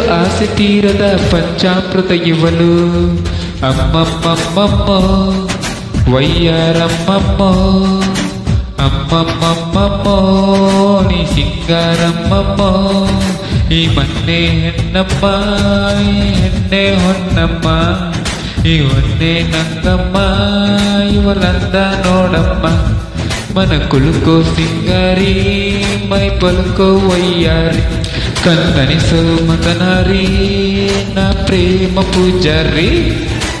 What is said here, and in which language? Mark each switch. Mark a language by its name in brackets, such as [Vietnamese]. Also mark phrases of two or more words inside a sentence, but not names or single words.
[Kannada] ಆಸೆ ತೀರದ ಪಂಚಾಮೃತ ಇವಳು ಅಮ್ಮಮ್ಮಮ್ಮಮ್ಮೋ ವಯ್ಯಾರಮ್ಮಮ್ಮೋ ಅಮ್ಮಮ್ಮಮ್ಮಮ್ಮೋ ನೀ ಸಿಂಗಾರಮ್ಮಮ್ಮೋ ಈ ಮನ್ನೆ ಹೆಣ್ಣಮ್ಮ ಹೆಣ್ಣೆ ಹೊನ್ನಮ್ಮ ಈ ಹೊನ್ನೆ ನಂಗಮ್ಮ ಇವಳಂದ ನೋಡಮ್ಮ [Telugu] మన కులుకో సింగారి మై పలుకో వయ్యారి కందని సోమతనారి నా ప్రేమ పూజారి